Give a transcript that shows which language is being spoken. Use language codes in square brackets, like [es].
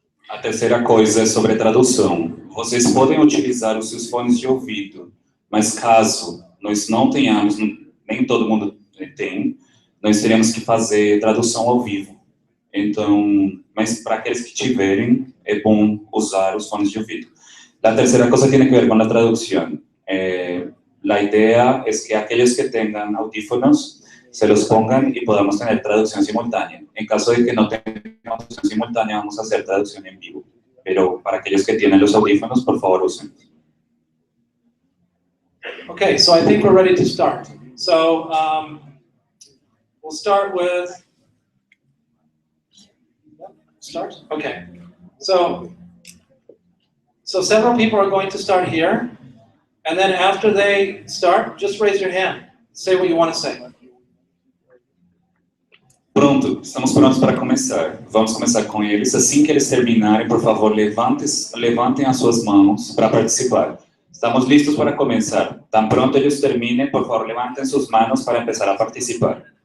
[pt] A terceira coisa é sobre tradução. Vocês podem utilizar os seus fones de ouvido, mas caso nós não tenhamos, nem todo mundo tem, nós teremos que fazer tradução ao vivo. Então, mas para aqueles que tiverem, é bom usar os fones de ouvido. [es] La tercera cosa tiene que ver con la traducción. La idea es que aquellos que tengan audífonos se los pongan y podamos tener traducción simultánea. En caso de que no tengamos traducción simultánea, vamos a hacer traducción en vivo. Pero para aquellos que tienen los audífonos, por favor, usen. [en] Okay, so I think we're ready to start. So we'll start with, okay. So several people are going to start here, and then after they start, just raise your hand. Say what you want to say. [pt] Pronto, estamos prontos para começar. Vamos começar com eles. Assim que eles terminarem, por favor, levantem as suas mãos para participar. [es] Estamos listos para começar. Tan pronto ellos terminen, por favor, levanten sus manos para empezar a participar.